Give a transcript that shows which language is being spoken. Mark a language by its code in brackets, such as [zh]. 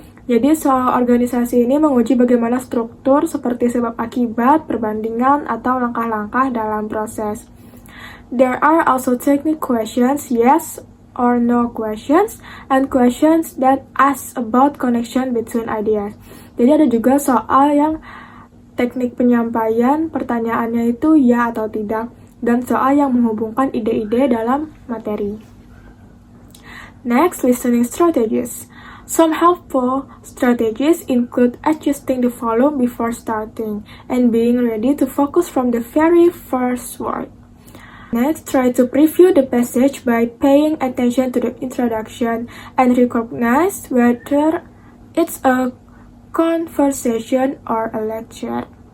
[id] Jadi soal organisasi ini menguji bagaimana struktur seperti sebab akibat, perbandingan, atau langkah-langkah dalam proses. [en] There are also technical questions, yes or no questions, and questions that ask about connection between ideas. [id] Jadi ada juga soal yang teknik penyampaian, pertanyaannya itu ya atau tidak, dan soal yang menghubungkan ide-ide dalam materi. [en] Next, listening strategies. Some helpful strategies include adjusting the volume before starting and being ready to focus from the very first word. Next, try to preview the passage by paying attention to the introduction and recognize whether it's a conversation or a lecture.